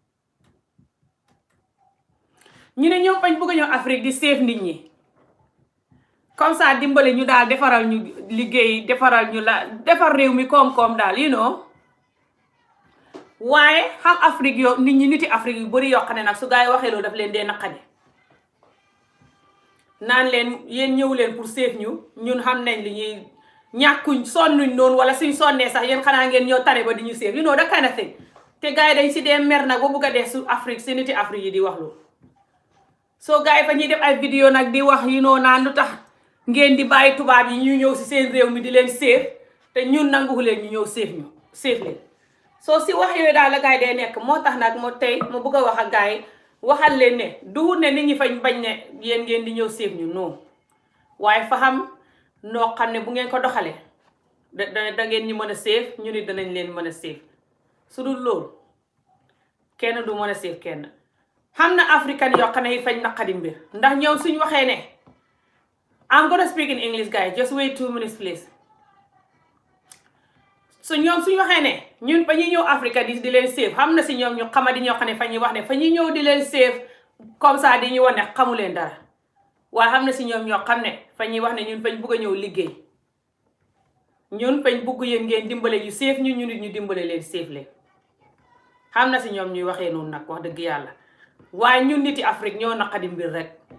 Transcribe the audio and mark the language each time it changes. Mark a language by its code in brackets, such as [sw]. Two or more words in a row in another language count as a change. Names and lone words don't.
[wo] ñu ne ñoom fañ bëgg a ñëw Afrique di save nit ñi [fr] comme ça [wo] dimbale ñu daal defaral ñu liggéey defaral ñu la defar réew mi koom-koom daal waaye xam Afrique yoo nit ñi niti Afrique yu bari yoo xam ne nag su gaa yi waxee loolu daf leen dee naqadi naan leen yéen ñëw leen pour save ñu ñun xam nañ li ñuy ñàkkuñ sonnuñ noonu wala suñ sonnee sax yéen xanaa ngeen ñëw tane ba di ñu [en] save that kind of thing [wo] te gaa yi dañ si dee mer nag ba bugg a dee su Afrique si niti Afrique yi di wax loolu soo gaa yi fa ñuy def ay vidéo nag di wax naan lu tax ngeen di bàyyi tubaab yi ñu ñëw si seen réew mi di leen save te ñun nanguwu leen ñu ñëw save leen soo si wax yooyu daal la gaa yi day nekk moo tax nag moo tey mu bëgg a wax ak gaa yi waxal leen ne duhut ne nit ñi fañ bañ ne yéen ngeen di ñëw save ñu non waaye fa xam noo xam ne bu ngeen ko doxalee da ngeen ñu mën a save ñu nit danañ leen mën a save su dul loolu kenn du mën a save kenn xam na africain yoo xam ne yi fañ naqadi mbir ndax ñoom suñ waxee ne [en] I'm gonna speak in English guys just wait 2 minutes please [wo] so ñoom suñu waxee ne ñun fa ñuy ñëw Afrique di leen save xam na si ñoom ñu xamadi ñoo xam ne fa ñuy wax ne fa ñuy ñëw di leen save [fr] comme ça [wo] di ñu wax ne xamu leen dara waaye xam na si ñoom ñoo xam ne fa ñuy wax ne ñun fañ bugg a ñëw liggéey ñun fañ bugg yéen ngeen dimbale ñu save ñu nit ñu dimbale leen save leen xam na si ñoom ñuy waxee noonu nag wax dëgg yàlla waaye ñun niti Afrique ñoo naqadi mbir rek